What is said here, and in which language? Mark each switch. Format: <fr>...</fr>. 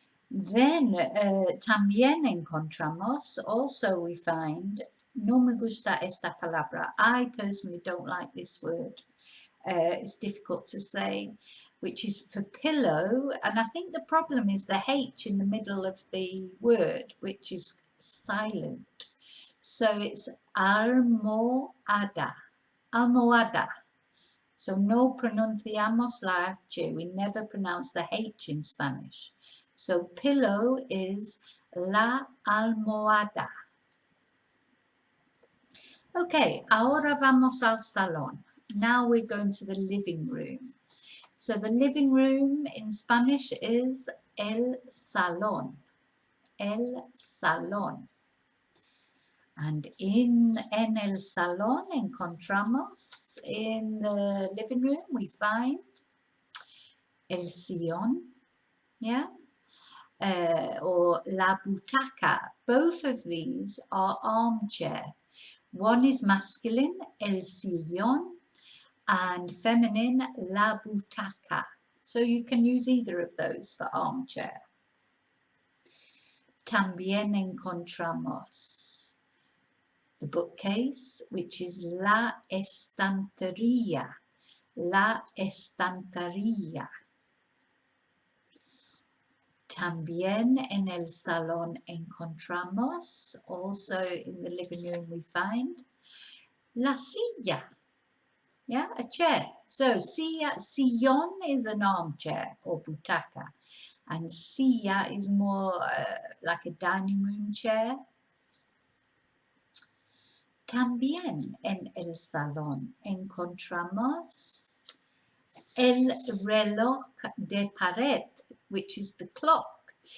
<es>Then, también encontramos,</es> <en>also we find,</en> <es>no me gusta esta palabra.</es> <en>I personally don't like this word. It's difficult to say, which is for pillow. And I think the problem is the H in the middle of the word, which is silent. So it's almohada, almohada. So</en> <es>no pronunciamos la H.</es> <en>We never pronounce the H in Spanish. So pillow is la almohada.</en> <es>Okay, ahora vamos al salón.</es> <en>Now we're going to the living room. So the living room in Spanish is el salón. El salón. And</en> <es>en el salón encontramos,</es> <en>in the living room we find el sillón, yeah, or la butaca. Both of these are armchair. One is masculine, el sillón, and feminine, la butaca. So you can use either of those for armchair.</en> <es>También encontramos</es> <en>the bookcase, which is la estantería.</en> <es>La estantería. También en el salón encontramos,</es> <en>also in the living room we find, la silla. Yeah, a chair. So sillón is an armchair or butaca, and silla is more like a dining room chair.</en> <es>También en el salón encontramos el reloj de pared,</es> <en>which is the clock.</en>